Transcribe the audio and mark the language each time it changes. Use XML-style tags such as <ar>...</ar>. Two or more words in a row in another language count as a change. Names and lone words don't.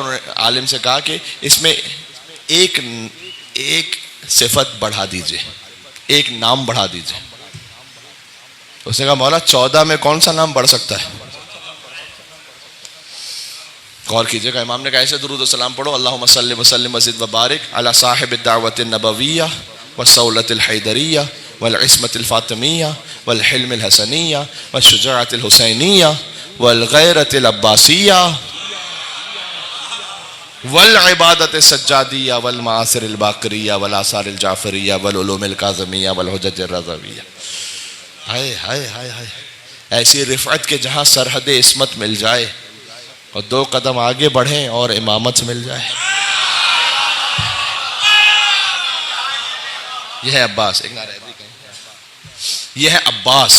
<ur>انہوں نے عالم سے کہا کہ اس میں ایک صفت بڑھا دیجئے, ایک نام بڑھا دیجئے. اس نے کہا مولا 14 میں کون سا نام بڑھ سکتا ہے؟ غور کیجئے گا. امام نے کہا ایسے درود و سلام پڑھو,</ur> <ar>اللہم صلی وسلم وزد وبارک علی صاحب الدعوت النبویہ والسولۃ الحیدریہ والعصمت الفاطمیہ والحلم الحسنیہ والشجاعت الحسینیہ والغیرت العباسیہ والعبادت السجادیہ والمعاصر الباقریہ والآثار الجعفریہ والعلوم الکاظمیہ والحجج الرضویہ.</ar> <ur>ہائے ہائے ہائے ہائے, ایسی رفعت کے جہاں سرحد عصمت مل جائے اور 2 قدم آگے بڑھیں اور امامت مل جائے. یہ ہے عباس. ایک نعرہ حیدری کہیں, یہ ہے عباس.</ur>